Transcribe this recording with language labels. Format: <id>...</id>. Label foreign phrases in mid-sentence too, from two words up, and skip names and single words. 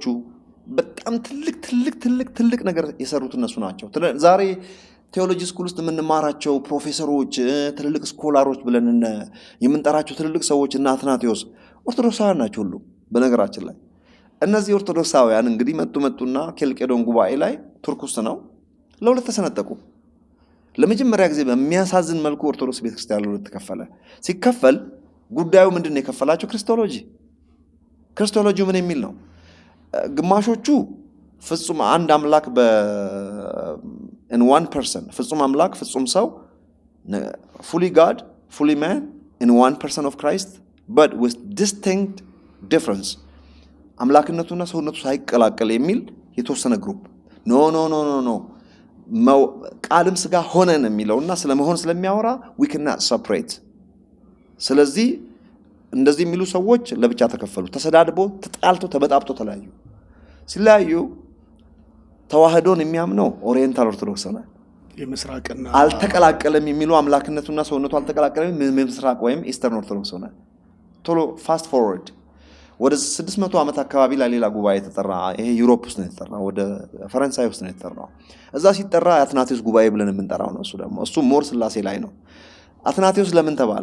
<am>በጣም ትልቅ ነገር የሰሩት እነሱ ናቸው። ዛሬ</am> <en>theology school</en> <am>ውስጥ የምንማራቸው ፕሮፌሰሮች፣ ትልልቅ ስኮላሮች ብለን የምንጠራቸው ትልልቅ ሰዎች እና አትናቴዎስ ኦርቶዶክሳውያን ናቸው ሁሉ። በነገራችን ላይ እነዚህ ኦርቶዶክሳውያን እንግዲህ መጡና ኬልቄዶን ጉባኤ ላይ ቱርክ ውስጥ ነው ለሁለት ተሰነጠቁ። ለመጀመሪያ ጊዜ በሚያሳዝን መልኩ ኦርቶዶክስ ቤተክርስቲያን ለሁለት ተከፈለ። ሲከፈል ጉዳዩ ምንድን ነው የከፈላቸው? ክርስቶሎጂ ምን የሚል ነው? ግማሾቹ ፍጹም አንድ አምላክ</am> <en>in one person</en> <am>ፍጹም አምላክ ፍጹም ሰው</am> <en>fully God fully man in one person of Christ but with distinct difference</en> <am>አምላክነቱና ሰውነቱ ሳይቀላቀል የሚል የተወሰነ ግሩፕ ኖ ቃልም ስጋ ሆነን የሚለውና ስለመሆን ስለሚያወራ</am> <en>we cannot separate።</en> <am>ስለዚህ እንደዚህ የሚሉ ሰዎች ለብቻ ተከፈሉ። ተሰዳድቦ ተጣልቶ ተበጣብጦ ተለያዩ። ሲለያዩ ተዋህዶን የሚያምነው ኦሪየንታል ኦርቶዶክስ ነው። የምስራቅና አልተቀላቀለም የሚሉ አምላክነቱና ሰውነቱ አልተቀላቀለም ምስራቅ ወይም ኢስተርን ኦርቶዶክስ ነው። ቶሎ</am> <en>fast forward</en> <am>ወደ 600 ዓመት አካባቢ ላይ ሌላ ጉባኤ ተጠራ። ይሄ ዩሮፕ ውስጥ ነው የተጠራው፣ ወደ ፈረንሳይ ውስጥ ነው የተጠራው። እዛ ሲጠራ አትናቴዎስ ጉባኤ ብለን የምንጠራው ነው። እሱ ሞር ስላሴ ላይ ነው። አትናቴዎስ ለምን ተባለ?</am>